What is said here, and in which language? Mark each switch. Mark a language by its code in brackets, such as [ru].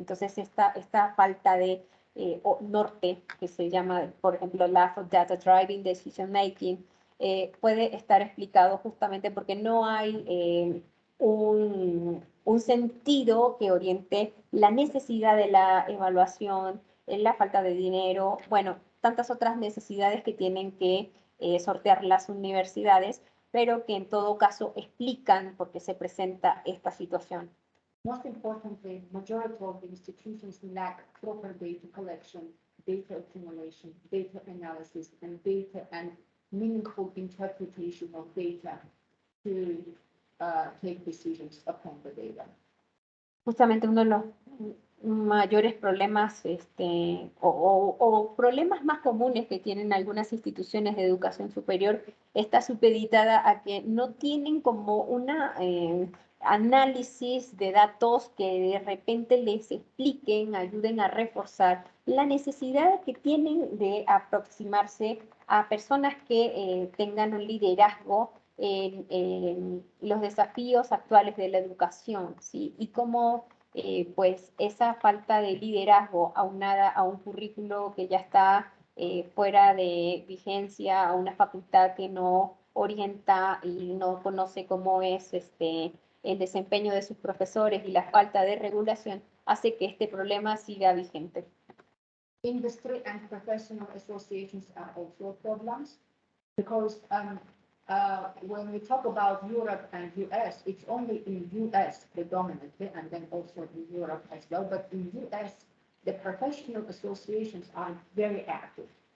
[es] Entonces, esta falta de norte, que se llama, por ejemplo, [en] lack of data driving decision making, [es] puede estar explicado justamente porque no hay un sentido que oriente la necesidad de la evaluación, la falta de dinero, bueno, tantas otras necesidades que tienen que sortear las universidades, pero que en todo caso explican por qué se presenta esta situación. [en] Most importantly, majority of the institutions lack proper data collection, data accumulation, data analysis, and data and meaningful interpretation of data to take decisions upon the data. [es] Justamente uno de los mayores problemas o problemas más comunes que tienen algunas instituciones de educación superior está supeditada a que no tienen como una análisis de datos que de repente les expliquen, ayuden a reforzar la necesidad que tienen de aproximarse a personas que tengan un liderazgo en los desafíos actuales de la educación, ¿sí? Y cómo pues esa falta de liderazgo aunada a un currículo que ya está fuera de vigencia, a una facultad que no orienta y no conoce cómo es el desempeño de sus profesores y la falta de regulación, hace que este problema siga vigente. [en] Industry and professional associations are also problems because when we talk about Europe and US, it's only in US predominantly, and then also in Europe as well. But in US, the professional associations are very active.